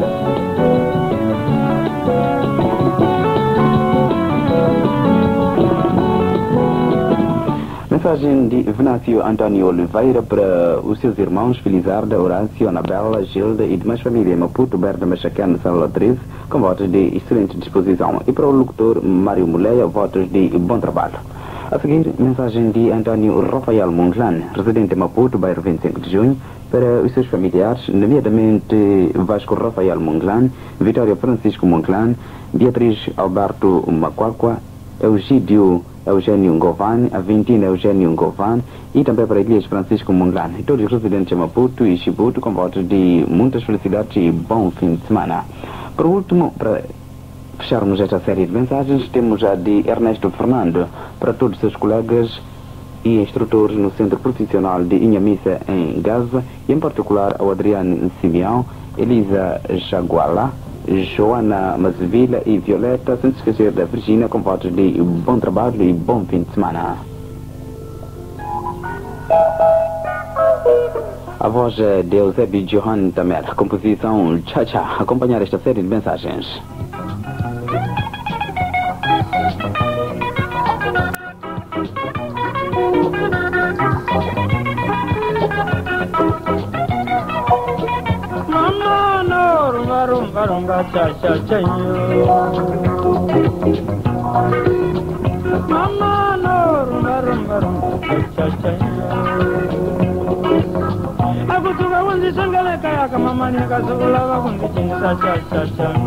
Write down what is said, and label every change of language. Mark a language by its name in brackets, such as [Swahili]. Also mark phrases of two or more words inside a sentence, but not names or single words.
[Portuguese] Mensagem de Venâncio Antônio Oliveira para os seus irmãos Felizarda, Horácio, Anabela, Gilda e demais família em Maputo, Berta Machacana, Sala 13, com votos de excelente disposição. E para o locutor Mário Muleia, votos de bom trabalho. A seguir, mensagem de Antônio Rafael Monglan, residente em Maputo, bairro 25 de junho, para os seus familiares, nomeadamente Vasco Rafael Monglan, Vitória Francisco Monglan, Beatriz Alberto Macuacua, Eugênio Govan, Aventina Eugênio Govan e também para Elias Francisco Monglan. Todos os residentes de Maputo e Chibuto com votos de muitas felicidades e bom fim de semana. Por último, para fecharmos esta série de mensagens, temos a de Ernesto Fernando para todos os seus colegas e instrutores no Centro Profissional de Inhamissa em Gaza e em particular ao Adriano Simeão, Elisa Jaguala, Joana Mazevila e Violeta, sem se esquecer da Virgínia, com votos de bom trabalho e bom fim de semana. A voz de Eusébio Johan Tamer, composição Cha-Cha, acompanhar esta série de mensagens. Rumba cha cha cha mama no rumba cha cha cha kundi sangale kaya kama mani kasugula kundi chinsa cha cha cha.